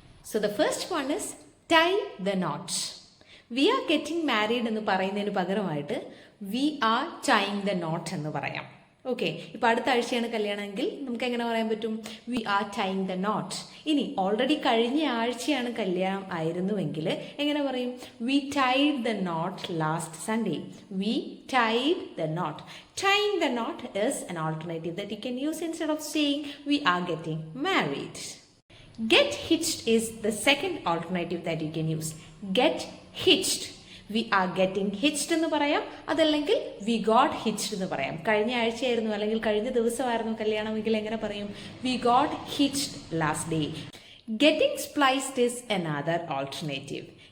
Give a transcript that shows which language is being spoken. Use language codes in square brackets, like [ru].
[en] So the first one is tie the knot. We are getting married [ml] എന്ന് പറയുന്നതിന് പകരമായിട്ട് [en] we are tying the knot [ml] എന്ന് പറയാം. Okay, ഇപ്പോൾ അടുത്ത ആഴ്ചയാണ് കല്യാണമെങ്കിൽ നമുക്ക് എങ്ങനെ പറയാൻ പറ്റും? [en] We are tying the knot. [ml] ഇനി ഓൾറെഡി കഴിഞ്ഞ ആഴ്ചയാണ് കല്യാണം ആയിരുന്നുവെങ്കിൽ എങ്ങനെ പറയും? [en] We tied the knot last Sunday. We tied the knot. Tying the knot is an alternative that you can use instead of saying we are getting married. Get hitched is the second alternative that you can use. Get hitched. We are getting hitched [ml] എന്ന് പറയാം, അതല്ലെങ്കിൽ [en] we got hitched [ml] എന്ന് പറയാം. കഴിഞ്ഞ ആഴ്ചയായിരുന്നു അല്ലെങ്കിൽ കഴിഞ്ഞ ദിവസമായിരുന്നു കല്യാണമെങ്കിൽ എങ്ങനെ പറയും? [en] We got hitched last day. Getting spliced is another alternative.